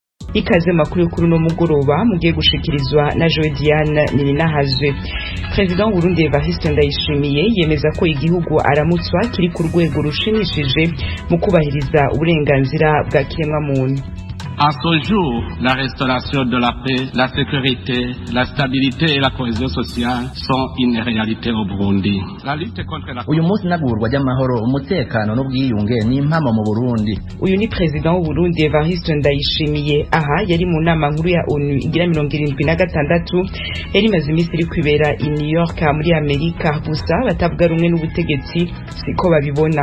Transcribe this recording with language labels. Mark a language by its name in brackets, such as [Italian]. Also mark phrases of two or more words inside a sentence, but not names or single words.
[Rundi] ikaze makuru kuri no mugoroba mugiye gushikirizwa na Joe Diane Nininahazwe. President w'Uburundi Evariste Ndayishimiye yemeza ko igihugu aramutswa kiri ku rwego rushimishije mu kubahiriza uburenganzira bwa kiremwamuntu. [French] À ce jour, la restauration de la paix, la sécurité, la stabilité et la cohésion sociale sont une réalité au Burundi. La lutte contre la [Rundi] uyu munsi nagurwa ry'amahoro umutekano n'ubwiyunge ni impamo mu Burundi. Uyu ni President w'Uburundi Evariste Ndayishimiye aha yari mu nama nkuru ya ONU igira 76 yari maze iminsi iri kwibera i New York muri Amerika, gusa batavuga rumwe n'ubutegetsi siko babibona.